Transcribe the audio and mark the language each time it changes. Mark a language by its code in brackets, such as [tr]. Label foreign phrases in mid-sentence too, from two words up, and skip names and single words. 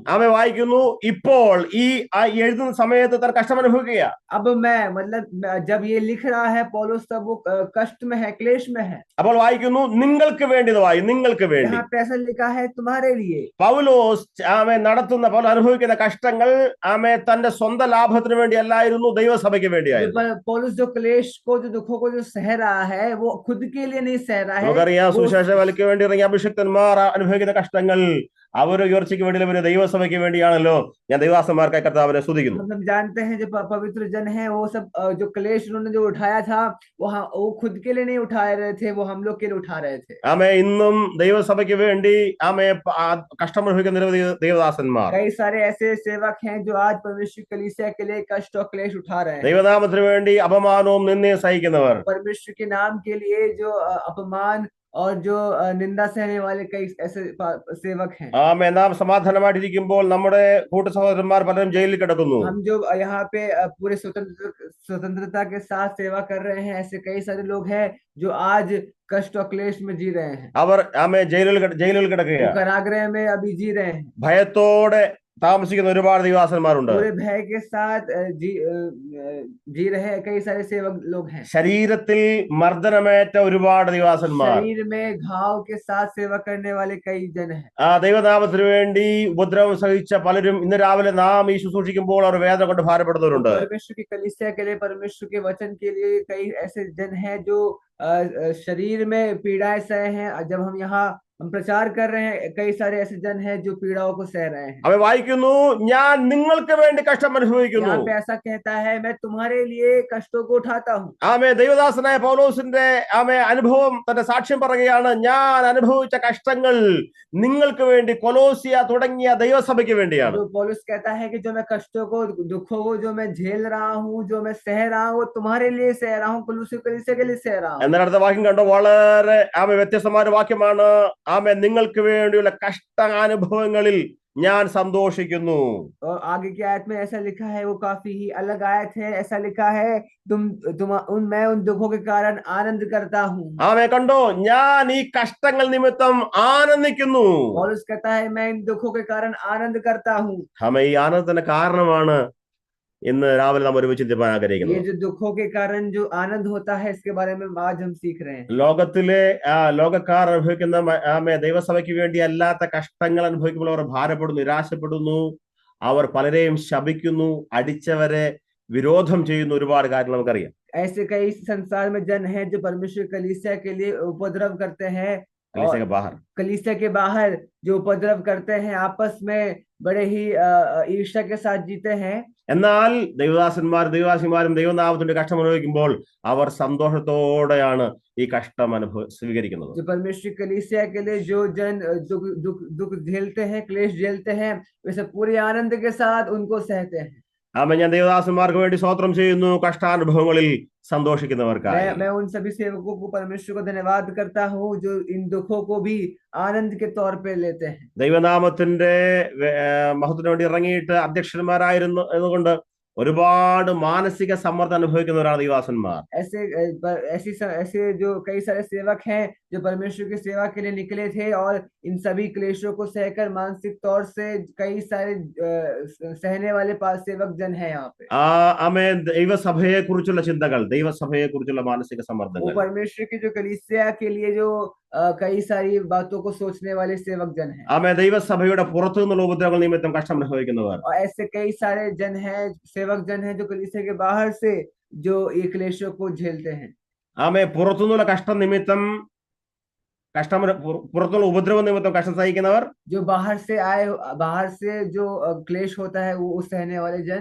[ml] ആമേ വായിക്കുന്നു, ഇപ്പോൾ ഈ എഴുതുന്ന സമയത്ത് താൻ കഷ്ടം അനുഭവിക്കുക. [hi] अब मैं मतलब जब ये लिख रहा है पौलुस, तब वो कष्ट में है, क्लेश में है. [ml] അപ്പോൾ വായിക്കുന്നു, നിങ്ങൾക്ക് വേണ്ടി നിങ്ങൾക്ക് വേണ്ടി. [hi] यहाँ पैसा लिखा है तुम्हारे लिए. [ml] പൗലോസ് പൗലോസ് അനുഭവിക്കുന്ന കഷ്ടങ്ങൾ ആമേ തന്റെ സ്വന്തം ലാഭത്തിന് വേണ്ടി അല്ലായിരുന്നു, ദൈവസഭയ്ക്ക് വേണ്ടിയായിരുന്നു. [hi] पौलुस जो क्लेश को, जो दुखों को जो सह रहा है, वो खुद के लिए नहीं सह रहा है. [ml] നമുക്കറിയാം, സുവിശേഷ വലിക്ക് വേണ്ടി ഇറങ്ങിയ അഭിഷിക്തന്മാർ അനുഭവിക്കുന്ന കഷ്ടങ്ങൾ അവർ ഉയർച്ചയ്ക്ക് വേണ്ടി അവര് ദൈവസഭയ്ക്ക് വേണ്ടിയാണല്ലോ. ഞാൻ ദൈവാസന്മാർക്കായി കർത്താവിനെ സ്തുതിക്കുന്നു. [hi] हम जानते हैं जो पवित्र जन है, वो सब जो क्लेश उन्होंने जो उठाया था, वो खुद के लिए नहीं उठा रहे थे, वो हम लोग के लिए उठा रहे थे. [ml] ആമേ ഇന്നും ദൈവസഭയ്ക്ക് വേണ്ടി ആമേ കഷ്ടം അനുഭവിക്കുന്ന നിരവധി ദൈവദാസന്മാർ, [hi] कई सारे ऐसे सेवक हैं जो आज परमेश्वर कलीसिया के लिए कष्ट और क्लेश उठा रहे हैं. [ml] ദൈവനാമത്തിന് വേണ്ടി അപമാനവും നിന്ദയും സഹിക്കുന്നവർ, [hi] परमेश्वर के नाम के लिए जो अपमान और जो निंदा सहने वाले कई ऐसे सेवक हैं. [ml] ആമേ നാം സമാധാനമായിട്ടിരിക്കുമ്പോൾ നമ്മുടെ കൂട്ടു സഹോദരന്മാർ പലരും ജയിലിൽ കിടക്കുന്നു. [hi] हम जो यहाँ पे पूरे स्वतंत्रता के साथ सेवा कर रहे हैं, ऐसे कई सारे लोग हैं जो आज कष्ट और क्लेश में जी रहे हैं. [ml] അവർ ആമേ ജയിലുകൾ കിടക്കുകയാണ്. [hi] कारागृह में अभी जी रहे हैं. [ml] ഭയത്തോടെ താമസിക്കുന്ന ഒരുപാട് ദൈവദാസന്മാരുണ്ട്. [hi] पूरे भय के साथ जी रहे कई सारे सेवक लोग हैं. [ml] ശരീരത്തിൽ മർദ്ദനമേറ്റ ഒരുപാട് ദൈവദാസന്മാർ, [hi] शरीर में घाव के साथ सेवा करने वाले कई जन हैं. [ml] ആ ദൈവനാമത്തിന് വേണ്ടി ഉപദ്രവം സഹിച്ച പലരും ഇന്ന് രാവിലെ നാം ഈ ശുശ്രൂഷിക്കുമ്പോൾ അവർ വേദന കൊണ്ട് ഭാരപ്പെടുന്നവരുണ്ട്. [hi] परमेश्वर की कलीसिया के लिए, परमेश्वर के वचन के लिए कई ऐसे जन हैं जो शरीर में पीड़ाएं सहे हैं. जब हम यहाँ हम प्रचार कर रहे हैं, कई सारे ऐसे जन हैं जो पीड़ाओं को सह रहे हैं. [ml] അവ വായിക്കുന്നു, ഞാൻ നിങ്ങൾക്ക് വേണ്ടി കഷ്ടം അനുഭവിക്കുന്നു. [hi] यहाँ पे ऐसा कहता है, मैं तुम्हारे लिए कष्टों को उठाता हूँ. [ml] ആമേ ദൈവദാസനായ പൗലോസിന്റെ ആമേ അനുഭവം തന്റെ സാക്ഷ്യം പറയുകയാണ്. ഞാൻ അനുഭവിച്ച കഷ്ടങ്ങൾ നിങ്ങൾക്ക് വേണ്ടി, കൊലോസിയ തുടങ്ങിയ ദൈവസഭയ്ക്ക് വേണ്ടിയാണ്. [hi] तो पौलुस कहता है कि जो मैं कष्टों को, दुखों को जो मैं झेल रहा हूँ, जो मैं सह रहा हूँ, वो तुम्हारे लिए सह रहा हूँ, कुलूसियों कलीसिया के लिए सह रहा हूँ. [ml] എന്നാൽ അടുത്ത വാക്യം കണ്ടോ, വളരെ ആമേ വ്യത്യസ്തമായ ഒരു വാക്യമാണ്. ആമേ നിങ്ങൾക്ക് വേണ്ടിയുള്ള കഷ്ടാനുഭവങ്ങളിൽ ഞാൻ സന്തോഷിക്കുന്നു. [hi] और आगे की आयत में ऐसा लिखा है, वो काफी ही अलग आयत है. ऐसा लिखा है, मैं उन दुखों के कारण आनंद करता हूँ. [ml] ആമേ കണ്ടോ, ഞാൻ ഈ കഷ്ടങ്ങൾ നിമിത്തം ആനന്ദിക്കുന്നു. [hi] पौलुस कहता है, मैं इन दुखों के कारण आनंद करता हूँ. [ml] ആമേ ഈ ആനന്ദത്തിന്റെ കാരണമാണ് ഇന്ന് രാവിലെ നാം ഒരുമിച്ച് ചിന്തിപ്പാൻ [hi] ये [ml] ആഗ്രഹിക്കുന്നത്. [hi] जो दुखों के कारण जो आनंद होता है इसके बारे में आज हम सीख रहे हैं। [ml] ലോകത്തിലെ ലോകക്കാർ അനുഭവിക്കുന്ന ദൈവസഭയ്ക്ക് വേണ്ടി അല്ലാത്ത കഷ്ടങ്ങൾ അനുഭവിക്കുമ്പോൾ അവർ ഭാരപ്പെടുന്നു, നിരാശപ്പെടുന്നു, അവർ പലരെയും ശപിക്കുന്നു, അടിച്ചവരെ വിരോധം ചെയ്യുന്ന ഒരുപാട് കാര്യങ്ങൾ നമുക്കറിയാം. [hi] ऐसे कई संसार में जन हैं जो परमेश्वर कलीसिया के लिए उपद्रव करते हैं കലീസിയ और ബാഹർ. कलीसिया के बाहर जो उपद्रव करते हैं, आपस में बड़े ही ईर्ष्या के साथ जीते हैं। [ml] എന്നാൽ ദൈവദാസന്മാരും ദൈവനാമത്തിന്റെ കഷ്ടം അനുഭവിക്കുമ്പോൾ അവർ സന്തോഷത്തോടെയാണ് ഈ കഷ്ടം സ്വീകരിക്കുന്നത്. [hi] जो परमेश्वर कलीसिया के लिए जो जन दुख झेलते हैं, क्लेश झेलते हैं, वैसे पूरे आनंद के साथ उनको सहते हैं। [ml] ഞാൻ ദൈവദാസന്മാർക്ക് വേണ്ടി സ്തോത്രം ചെയ്യുന്നു, കഷ്ടാനുഭവങ്ങളിൽ സന്തോഷിക്കുന്നവർക്കായി. [hi] मैं उन सभी सेवकों को परमेश्वर को धन्यवाद करता हूँ जो इन दुखों को भी आनंद के तौर पे लेते हैं। [ml] ദൈവനാമത്തിന്റെ മഹത്വത്തിന് വേണ്ടി ഇറങ്ങിയിട്ട് അധ്യക്ഷന്മാരായിരുന്നു എന്നുകൊണ്ട് ഒരുപാട് മാനസിക സമ്മർദ്ദം അനുഭവിക്കുന്നവരാണ് ദൈവദാസന്മാർ. [hi] ऐसे जो कई सारे सेवक हैं जो परमेश्वर की सेवा के लिए निकले थे और इन सभी क्लेशों को सहकर मानसिक तौर से कई सारे सहने वाले सेवक जन हैं यहाँ पे। [ml] ദൈവസഭയെ കുറിച്ചുള്ള ചിന്തകൾ, ദൈവസഭയെ കുറിച്ചുള്ള മാനസിക സമ്മർദ്ദങ്ങൾ, [hi] वो परमेश्वर की जो कलीसिया के लिए जो कई सारी बातों को सोचने वाले सेवक जन हैं। [ml] ദൈവസഭയുടെ പുറത്തു നിന്നുള്ള ഉപദ്രവങ്ങൾ നിമിത്തം കഷ്ടം അനുഭവിക്കുന്നവർ. [hi] और ऐसे कई सारे जन हैं, सेवक जन हैं जो कलीसिया के बाहर से जो ये क्लेशों को झेलते हैं। [ml] പുറത്തുനിന്നുള്ള കഷ്ടം നിമിത്തം പുറത്തുള്ള ഉപദ്രവ നിമിത്തം കഷ്ടം സഹിക്കുന്നവർ. [hi] जो बाहर से जो क्लेश होता है वो सहने वाले जन.